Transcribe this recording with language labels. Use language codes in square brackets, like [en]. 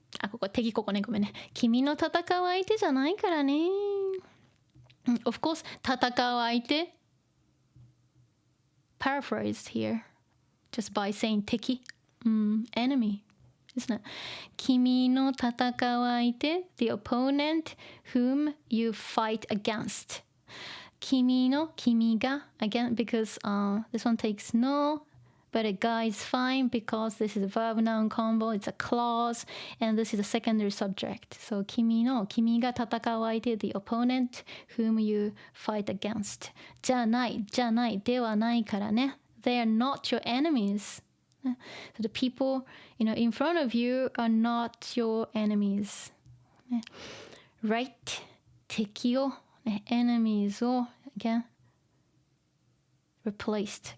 [ja] ここ敵、ここね、ごめんね。君の戦う相手じゃないからね。 [en] Of course, 戦う相手 paraphrased here just by saying 敵、enemy.Isn't it? 君の戦う相手 the opponent whom you fight against. 君が again because this one takes no, but a guy is fine because this is a verb noun combo, it's a clause, and this is a secondary subject. So 君が戦う相手 the opponent whom you fight against. [ja] じゃないではないからね。 [en] They are not your enemies.So the people, in front of you are not your enemies. Right? 敵を、enemies を again replaced.